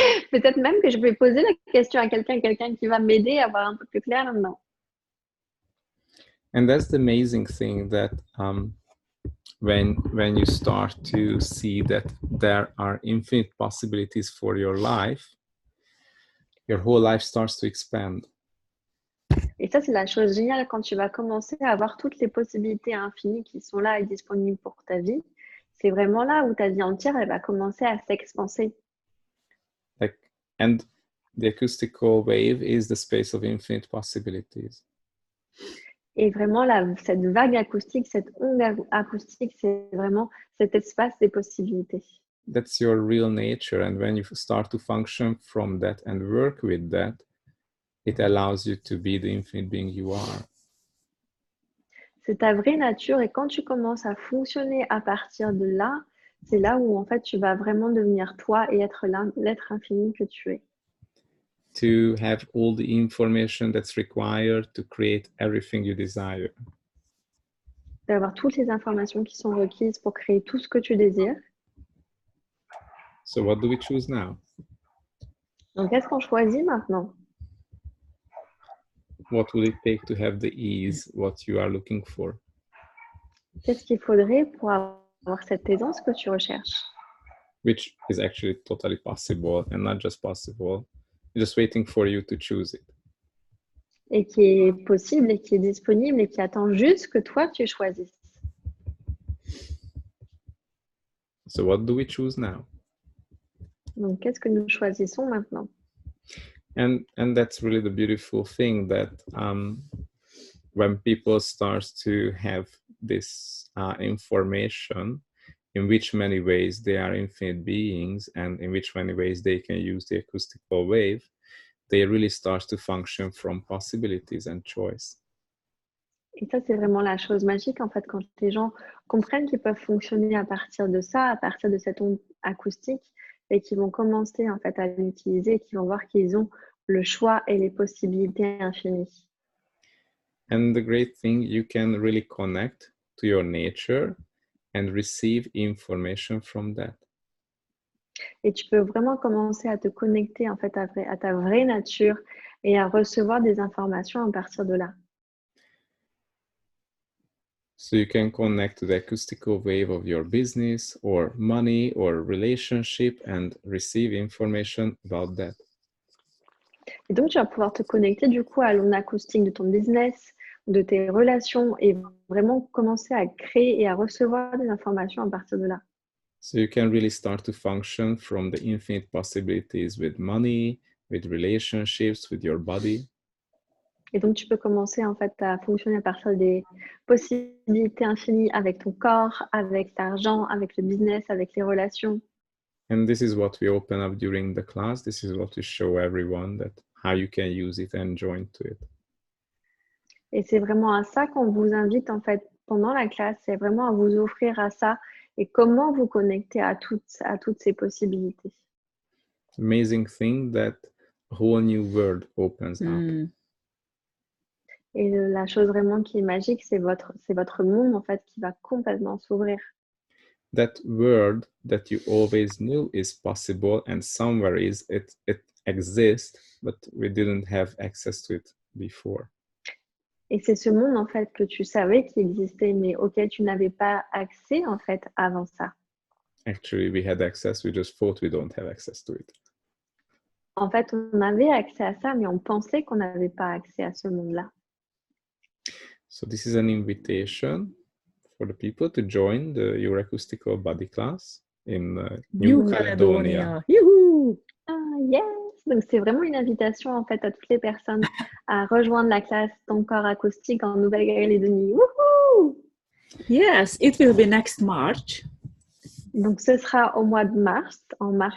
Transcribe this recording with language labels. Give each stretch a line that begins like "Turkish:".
French: Peut-être même que je vais poser la question à quelqu'un qui va m'aider à voir un peu plus clair là-dedans.
English: And that's the amazing thing that when you start to see that there are infinite possibilities for your life, your whole life starts to expand.
French: Et ça, c'est la chose géniale quand tu vas commencer à avoir toutes les possibilités infinies qui sont là et disponibles pour ta vie. C'est vraiment là où ta vie entière, elle va commencer à s'expanser.
English: And the acoustical wave is the space of infinite possibilities.
French: Et vraiment, cette vague acoustique, cette onde acoustique, c'est vraiment cet espace des possibilités.
English: That's your real nature. And when you start to function from that and work with that, it allows you to be the infinite being you are.
French: C'est ta vraie nature et quand tu commences à fonctionner à partir de là, c'est là où en fait tu vas vraiment devenir toi et être l'être infini que tu es.
English: To have all the information that's required to create everything you desire.
French: D'avoir toutes les informations qui sont requises pour créer tout ce que tu désires.
English: So what do we choose now?
French: Donc qu'est-ce qu'on choisit maintenant?
English: What will it take to have the ease, what you are looking for?
French: Qu'est-ce qu'il faudrait pour avoir cette aisance que tu recherches?
English: Which is actually totally possible, and not just possible, just waiting for you to choose it.
French: Et qui est possible et qui est disponible et qui attend juste que toi tu choisisses.
English: So what do we choose now?
French: Donc qu'est-ce que nous choisissons maintenant?
English: And that's really the beautiful thing that when people start to have this information, in which many ways they are infinite beings and in which many ways they can use the acoustical wave, they really start to function from possibilities and choice.
French: Et ça, c'est vraiment la chose magique, en fait, quand les gens comprennent qu'ils peuvent fonctionner à partir de ça, à partir de cette onde acoustique, et qu'ils vont commencer, en fait, à l'utiliser, et qu'ils vont voir qu'ils ont le choix et les possibilités infinies.
English: And the great thing, you can really connect to your nature and receive information from that.
French: Et tu peux vraiment commencer à te connecter en fait à ta vraie nature et à recevoir des informations à partir de là.
English: So you can connect to the acoustical wave of your business or money or relationship and receive information about that.
French: Et donc, tu vas pouvoir te connecter du coup à l'onde acoustique de ton business, de tes relations et vraiment commencer à créer et à recevoir des informations à partir de là.
English: So you can really start to function from the infinite possibilities with money, with relationships, with your body.
French: Et donc, tu peux commencer en fait à fonctionner à partir des possibilités infinies avec ton corps, avec ta argent, avec le business, avec les relations.
English: And this is what we open up during the class. This is what we show everyone, that how you can use it and join to it.
French: Et c'est vraiment à ça qu'on vous invite en fait pendant la classe, c'est vraiment à vous offrir à ça et comment vous connecter à toutes ces possibilités.
English: Amazing thing that a whole new world opens up.
French: Et la chose vraiment qui est magique, c'est votre monde en fait qui va complètement s'ouvrir.
English: That world that you always knew is possible, and somewhere it exists, but we didn't have access to it before.
French: Et c'est ce monde en fait que tu savais qu'il existait, mais auquel tu n'avais pas accès en fait avant ça.
English: Actually, we had access, we just thought we don't have access to it.
French: En fait, on avait accès à ça, mais on pensait qu'on n'avait pas accès à ce monde-là.
English: So this is an invitation for the people to join the Your Acoustical Body class in New Caledonia. Yoo-hoo! Ah, yes!
French: Donc, c'est vraiment une invitation en fait à toutes les personnes à rejoindre la classe Ton corps acoustique en Nouvelle-Calédonie. Wouhou!
English: Yes, it will be next March.
French: Donc, ce sera au mois de mars, en mars